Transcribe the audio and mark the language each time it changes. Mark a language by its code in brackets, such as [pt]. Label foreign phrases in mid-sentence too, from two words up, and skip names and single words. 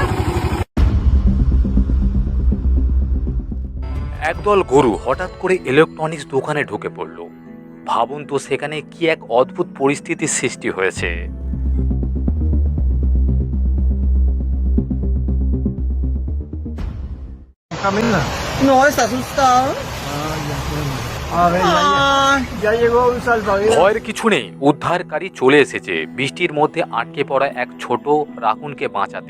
[bn] একদল গরু হঠাৎ করে ইলেকট্রনিক্স দোকানে ঢুকে পড়ল। ভাবুন তো সেখানে কি এক অদ্ভুত পরিস্থিতির সৃষ্টি হয়েছে। [es] No, está asustado. A ver, ya llegó un salvavidas. [bn] ভয়ের কিছু নেই, উদ্ধারকারী চলে এসেছে বৃষ্টির মধ্যে আটকে পড়া এক ছোট রাকুনকে বাঁচাতে।